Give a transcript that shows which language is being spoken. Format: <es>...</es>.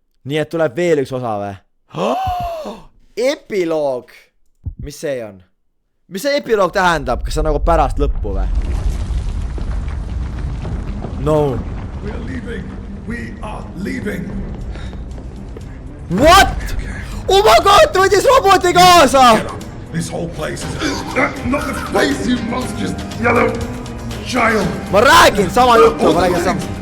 <et>Nii et tuleb veel üks osa või? Epiloog. Mis see on? Mis see epiloog tähendab? Kas see on nagu pärast lõppu või?</et> <en>No. We are leaving. We are leaving. What? Oh my god,</en> <et>võttis roboti kaasa!</et> <en>This whole place is... not the face, you monstrous yellow child.</en> <et>Ma räägin sama juttu, ma räägin sama.</et>